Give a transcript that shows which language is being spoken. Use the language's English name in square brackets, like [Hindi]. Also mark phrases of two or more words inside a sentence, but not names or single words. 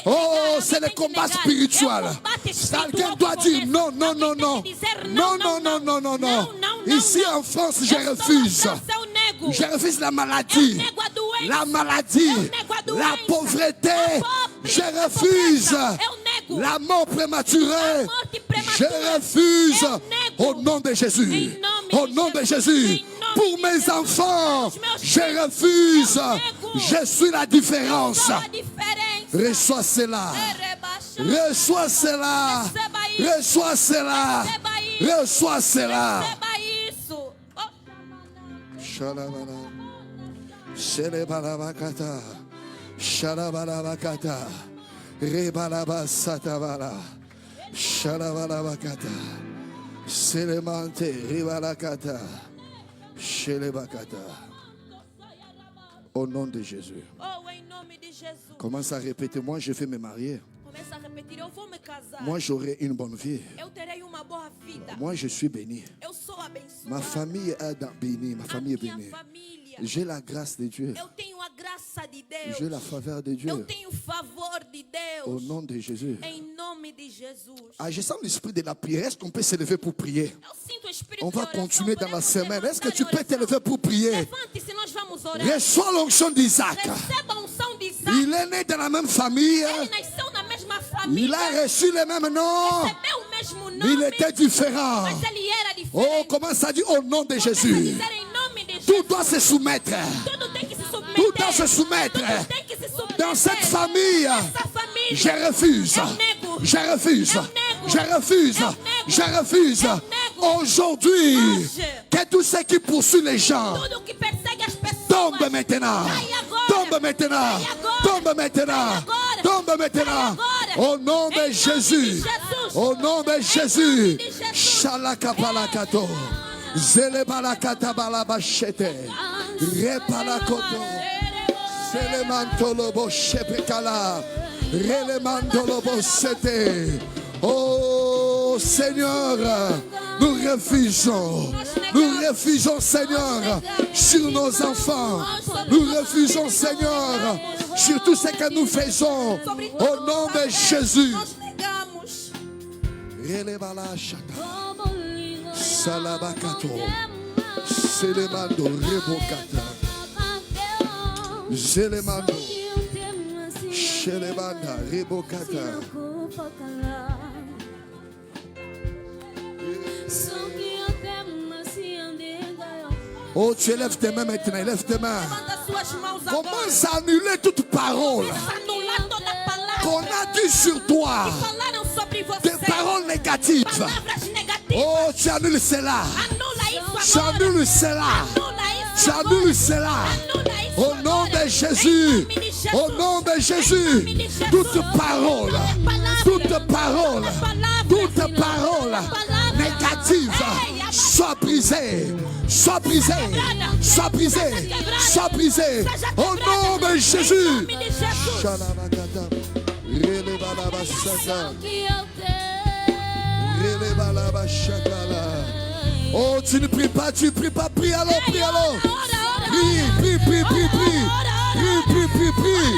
[French] Oh, [Portuguese] alguém [French] c'est [Portuguese] tem [French] le [Portuguese] que [French] combat [Portuguese] negar. [French] spirituel. [Portuguese] É o combate espiritual Alguém que [French] doit dire [Portuguese] começa. [French] non, non, non, [Portuguese] Alguém [French] non. [Portuguese] tem que dizer [French] Non, [Portuguese] não, [French] non, non, non, non, non. [Portuguese] não, [French] Ici [Portuguese] não. [French] en France, je [Portuguese] Eu estou na [French] refuse. [Portuguese] França, eu nego. [French] Je refuse la maladie. [Portuguese] Eu nego a doença. [French] La maladie. [Portuguese] Eu nego a doença. [French] La pauvreté. [Portuguese] A pobre, [French] Je [Portuguese] a [French] refuse. [Portuguese] pobreza. Eu nego. nego. [French] La mort prématurée, [Portuguese] A morte prematura. [French] je refuse [Portuguese] Eu nego. [French] au nom de Jésus. [Portuguese] Em nome [French] Au [Portuguese] de [French] nom de [Portuguese] Jesus. [French] Jésus. [Portuguese] Em nome [French] Pour [Portuguese] de [French] mes [Portuguese] Jesus. [French] enfants, [Portuguese] Os meus [French] je [Portuguese] filhos. [French] refuse. [Portuguese] Eu nego. [French] Je suis la différence. [Portuguese] Sou a diferença. [French] Reçois cela. [Portuguese] Rebaixar. [French] Reçois cela. [Portuguese] Receba isso. [French] Reçois cela. [Portuguese] Receba isso. [French] Reçois cela. [Portuguese] Receba isso. Oh. Shalabala. Shelebalabakata. Shalabalabakata. Rebalabasatavara. Shalabalabakata. Selemante. Ribalakata. Shelebakata. [French] Au nom de Jésus. [Portuguese] Oh, em nome de Jesus. [French] Commence à répéter. Moi, je vais me marier. [Portuguese] Começa a repetir, eu vou me casar. [French] Moi, j'aurai une bonne vie. [Portuguese] Eu terei uma boa vida. [French] Moi, je suis béni. [Portuguese] Eu sou abençoada. [French] Ma famille est bénie. Ma [Portuguese] A [French] famille est [Portuguese] minha [French] bénie. [Portuguese] família. [French] J'ai la grâce de Dieu. [Portuguese] Eu tenho a graça de Deus. [French] J'ai la faveur de [Portuguese] Eu [French] Dieu. [Portuguese] tenho o favor de [French] Au [Portuguese] Deus. [French] nom de Jésus. [Portuguese] Em nome de Jesus. [French] Ah, je sens l'esprit de la prière. Est-ce qu'on peut se lever pour prier? [Portuguese] Eu sinto o espírito [French] On [Portuguese] de [French] va [Portuguese] oração. [French] continuer dans la [Portuguese] Podemos [French] semaine. Est-ce que [Portuguese] levantar [French] tu [Portuguese] em [French] peux te [Portuguese] oração. [French] lever pour prier? [Portuguese] Levante-se, nós vamos orar. [French] Reçois l'onction d'Isaac. [Portuguese] Receba a unção de Isaac. [French] Il est né dans la même famille. [Portuguese] Ele nasceu na mesma [French] Il [Portuguese] família. [French] a reçu le même nom. [Portuguese] Recebeu o mesmo [French] Mais il [Portuguese] nome. [French] était différent. [Portuguese] Mas ele era [French] Oh, [Portuguese] diferente. [French] commence à dire au nom de [Portuguese] Começa a [French] Jésus. [Portuguese] dizer em nome de [French] Tout [Portuguese] Jesus. [French] doit se soumettre. [Portuguese] Tudo tem que se submeter. [French] Tout doit se soumettre. [Portuguese] Tudo tem que se submeter. [French] Dans cette famille, [Portuguese] Essa família. [French] je refuse. [Portuguese] Eu nego. [French] Je refuse. [Portuguese] Eu nego. [French] Je refuse. [Portuguese] Eu nego. [French] Je refuse. [Portuguese] Eu nego. [French] Aujourd'hui, [Portuguese] Hoje. [French] que tout ce qui poursuit les gens [Portuguese] Tudo que persegue as pessoas. [French] tombe maintenant. [Portuguese] Cai agora. [French] Tombe maintenant. [Portuguese] Cai agora. [French] Tombe maintenant. [Portuguese] Cai agora. [French] Tombe maintenant. [Portuguese] Cai agora. [French] Au nom [Portuguese] Em [French] de [Portuguese] nome [French] Jésus. [Portuguese] de Jesus. [French] Au nom de [Portuguese] Em [French] Jésus. [Portuguese] nome de Jesus. Shalakapalakato. Zelebalakata balabashete. Repalakoto. Selemantolobo shepekala. Relemandolobo sete. [French] Oh Seigneur, nous refusons Seigneur sur nos enfants. Nous refusons Seigneur sur tout ce que nous faisons au nom de Jésus. [Portuguese] Nós negamos. Relebala shaka. Salabakato. Selemando rebokata. Zelemando. Shelebanda rebokata. [French] Oh, tu élèves tes mains maintenant, élève tes mains. [Portuguese] Levanta suas mãos agora. [French] Commence à annuler toute parole [Portuguese] Anular toda palavra. [French] qu'on a dit sur toi, [Portuguese] Falaram sobre você. [French] des paroles négatives. [Portuguese] Palavras negativas. [French] Oh, tu annules cela. [Portuguese] Anula isso [French] Tu [Portuguese] agora. [French] annules cela. [Portuguese] Anula isso [French] Tu [Portuguese] agora. [French] annules cela. [Portuguese] Anula isso [French] Au nom [Portuguese] agora. [French] de Jésus. [Portuguese] Em nome de Jesus. [French] Au nom de [Portuguese] Em [French] Jésus. [Portuguese] nome de Jesus. [French] Toute parole. Toute parole. Toute parole négative. Sois brisée. Sois brisée. Sois brisée. Sois brisée. Au nom de Jésus. [Portuguese] Em nome de Jesus. Shalabakata. Relebalabasata. Relebalabashakala. [French] Oh, tu ne pries pas, prie alors, prie alors. Prie. Prie.